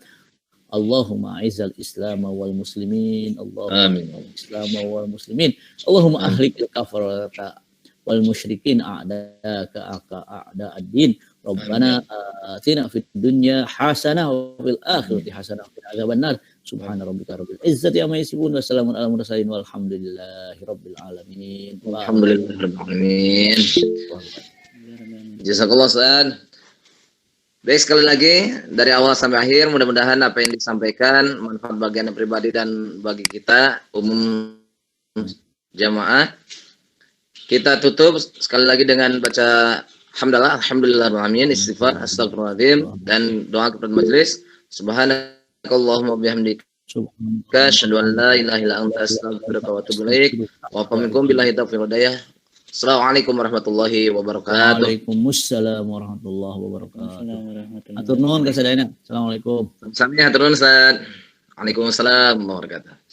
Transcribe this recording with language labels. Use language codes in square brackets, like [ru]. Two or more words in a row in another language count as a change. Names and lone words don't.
[ar] اللهم أعز الإسلام والمسلمين اللهم الإسلام والمسلمين اللهم أهلك الكفرة والمشركين أعداءك أعداء الدين. ربنا آتنا في الدنيا حسنة وفي الآخرة حسنة وقنا عذاب النار. سبحان ربك رب العزة عما يصفون وسلام على المرسلين والحمد لله رب العالمين. الحمد لله رب العالمين. جزاك الله أستاذ. [id] Baik, sekali lagi dari awal sampai akhir mudah-mudahan apa yang disampaikan manfaat bagi Anda pribadi dan bagi kita umum jamaah. Kita tutup sekali lagi dengan baca hamdalah, alhamdulillahirrahmanirrahim, istighfar, astagfirullahaladzim, dan doa kepada majelis. [ar] سبحانك اللهم وبحمدك أشهد أن لا إله إلا أنت أستغفرك وأتوب إليك. ومنكم بالله التوفيق والهداية السلام عليكم ورحمة الله وبركاته. وعليكم السلام ورحمة الله وبركاته. [su] Atur nuhun kasadayana. Assalamualaikum. Sampai hatur nuhun Ustaz. [ar] وعليكم السلام ورحمة الله وبركاته.